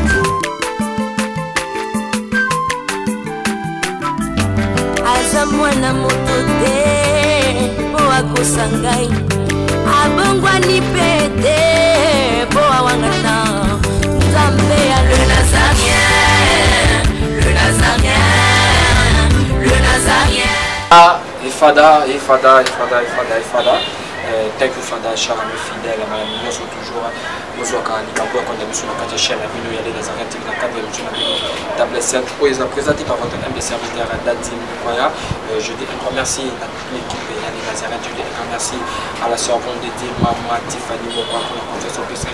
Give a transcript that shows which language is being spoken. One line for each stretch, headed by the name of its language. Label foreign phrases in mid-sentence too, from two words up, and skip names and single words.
Lingala: aza mwana moto te po akosangai abongwani pete po awangana Nzambe ya le Nazarien, le Nazarien, le Nazarien. Fada.
English: Thank you Fada,
French: cher ami fidèle, nous sommes toujours nous sommes sur la chaîne la vidéo Nazarien TV dans cadre de table 5 présenté par votre humble serviteur Dadim Koya. Je dis un grand merci à toute l'équipe Yali Nazarien, je dis un grand merci à la servante de Dieu Maman Tiffany Mokwa pour la confiance au Christ.